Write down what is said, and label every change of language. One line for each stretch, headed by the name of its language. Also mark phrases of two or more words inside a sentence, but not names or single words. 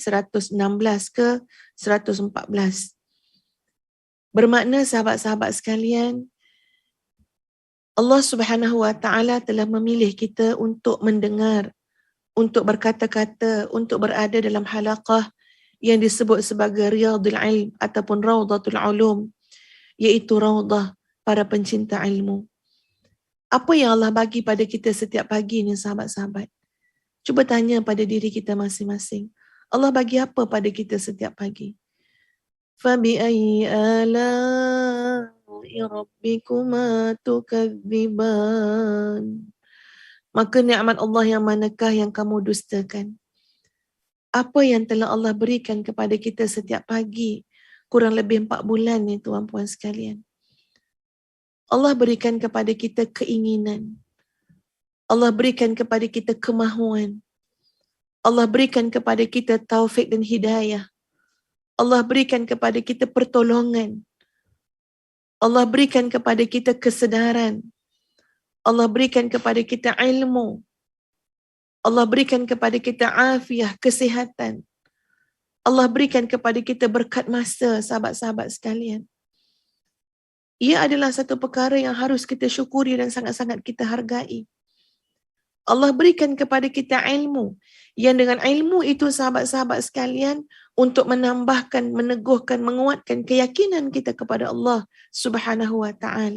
Malay: 116 ke 114. Bermakna sahabat-sahabat sekalian, Allah
Arabic: سبحانه وتعالى
Malay: telah memilih kita untuk mendengar, untuk berkata-kata, untuk berada dalam halaqah yang disebut sebagai Riyadul Ilm ataupun Rawdatul Ulum, iaitu raudah para pencinta ilmu. Apa yang Allah bagi pada kita setiap pagi ni sahabat-sahabat? Cuba tanya pada diri kita masing-masing. Allah bagi apa pada kita setiap pagi?
Arabic: فبأي آلاء ربكما تكذبان.
Malay: Maka nikmat Allah yang manakah yang kamu dustakan? Apa yang telah Allah berikan kepada kita setiap pagi, kurang lebih 4 bulan ni tuan-puan sekalian. Allah berikan kepada kita keinginan. Allah berikan kepada kita kemahuan. Allah berikan kepada kita taufik dan hidayah. Allah berikan kepada kita pertolongan. Allah berikan kepada kita kesedaran. Allah berikan kepada kita ilmu. Allah berikan kepada kita afiah, kesihatan. Allah berikan kepada kita berkat masa, sahabat-sahabat sekalian. Ia adalah satu perkara yang harus kita syukuri dan sangat-sangat kita hargai. Allah berikan kepada kita ilmu, yang dengan ilmu itu sahabat-sahabat sekalian, untuk menambahkan, meneguhkan, menguatkan keyakinan kita kepada Allah
Arabic: سبحانه وتعالى.